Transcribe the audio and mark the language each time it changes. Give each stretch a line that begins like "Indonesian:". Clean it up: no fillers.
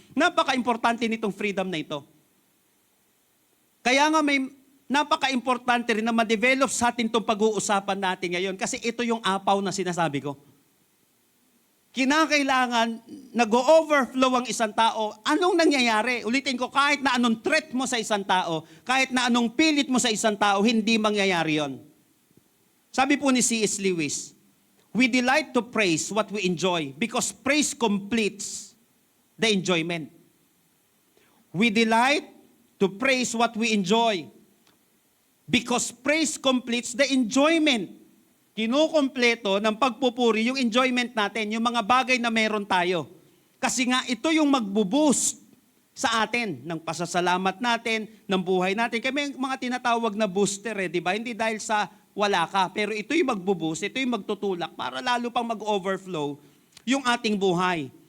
Filipino: Napaka-importante nitong freedom na ito. Kaya nga may napaka-importante rin na ma-develop sa atin itong pag-uusapan natin ngayon kasi ito yung apaw na sinasabi ko. Kinakailangan nag-overflow ang isang tao. Anong nangyayari? Ulitin ko, kahit na anong threat mo sa isang tao, kahit na anong pilit mo sa isang tao, hindi mangyayari yon. Sabi po ni C.S.
English: Lewis, we delight to praise what we enjoy because praise completes the enjoyment. We delight to praise what we enjoy because praise completes the enjoyment.
Filipino: Kinukumpleto ng pagpupuri yung enjoyment natin, yung mga bagay na meron tayo. Kasi nga ito yung magbo-boost sa atin ng pasasalamat natin, ng buhay natin. Kaya may mga tinatawag na booster di ba? Hindi dahil sa wala ka, pero ito yung magbo-boost, ito yung magtutulak para lalo pang mag-overflow yung ating buhay.